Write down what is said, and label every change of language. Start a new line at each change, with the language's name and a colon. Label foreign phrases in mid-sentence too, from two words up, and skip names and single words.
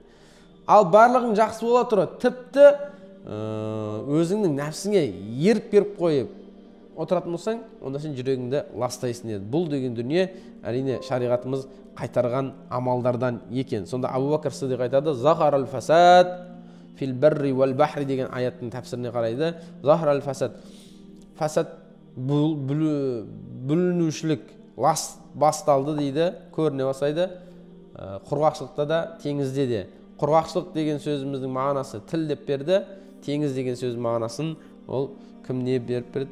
Kazakh: Ал барлығың жақсы бола тұра, тіпті өзіңнің нәпсіңе еріп беріп қойып отыратын болсаң, онда сен жүрегіңді ластайсың деді. Бұл деген дүние әрине шариғатымыз қайтарған амалдардан екен. Сонда Абу Бәкір Сиддиқ айтады:
Arabic: "ظهر الفساد في البر والبحر
Kazakh: деген аяттың тәпсіріне қарайды.
Arabic: ظهر الفساد.
Kazakh: Фасад бүлінушілік лас басталды дейді, көріне бастайды. Құрғақшылықта да, теңізде де. Құрғақшылық деген сөзіміздің мағынасы тіл деп берді. Теңіз деген сөздің мағынасын ол кім не беріп берді?